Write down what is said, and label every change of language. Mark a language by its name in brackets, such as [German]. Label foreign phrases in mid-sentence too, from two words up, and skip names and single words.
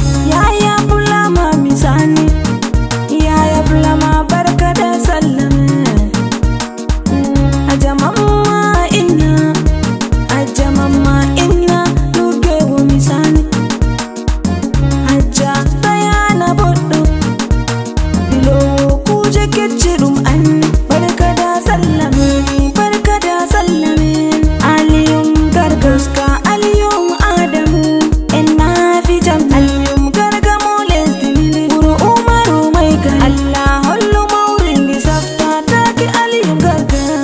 [Fula] Yaya Bulama Misani, Yaya Bulama [Hausa] barka da sallah [Fula] men. Hajja Mamma Inna, Hajja Mamma Inna, Luge wo Misani. Hajja Dayana Boddo, Bilowo kuje kecce ɗum anni. [Hausa] Barka da sallah men, barka da sallah men. [Fula] Aliyum Gargaska, Aliyum Adamu, en na fi jam. Aliyum Garga mo lesdi min, wuro Umaru [Hausa] mai gari. [Fula] Allah hollu mawrin di safta, taki Aliyum Garga.